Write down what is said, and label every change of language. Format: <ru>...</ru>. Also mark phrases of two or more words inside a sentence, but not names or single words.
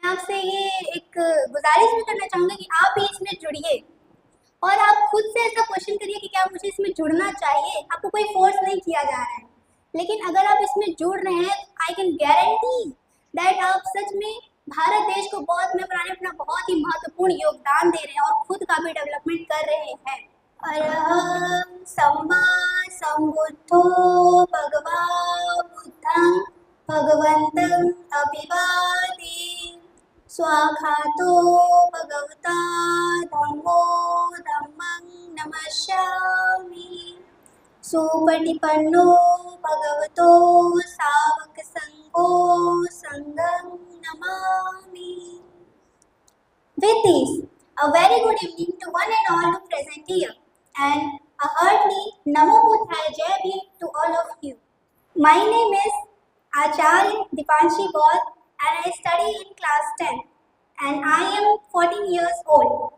<hi>आपसे ये एक गुजारिश भी करना चाहूँगी कि आप भी इसमें जुड़िए और आप खुद से ऐसा क्वेश्चन करिए कि क्या मुझे इसमें जुड़ना चाहिए। आपको कोई फोर्स नहीं किया जा रहा है, लेकिन अगर आप इसमें जुड़ रहे हैं</hi> <en>I can guarantee that</en> <hi>आप सच में भारत देश को बहुत में बनाने में अपना बहुत ही महत्वपूर्ण योगदान दे रहे हैं और खुद का भी डेवलपमेंट कर रहे हैं।</hi> <pi>अरहं सम्मा सम्बुद्धो भगवा बुद्धं भगवन्तं अभिवादे स्वाखातो भगवता धम्मो धम्मं नमस्यामि सुपटिपन्नो भगवतो सावक संघो संघं नमामि।</pi> <en>With this, a very good evening to one and all who present here, and a hearty</en> <pi>Namo Buddhaya</pi> <hi>जय भीम</hi> <en>to all of you. My name is Acharya Dipanshi Gaur and I study in class 10 and I am 14 years old.</en>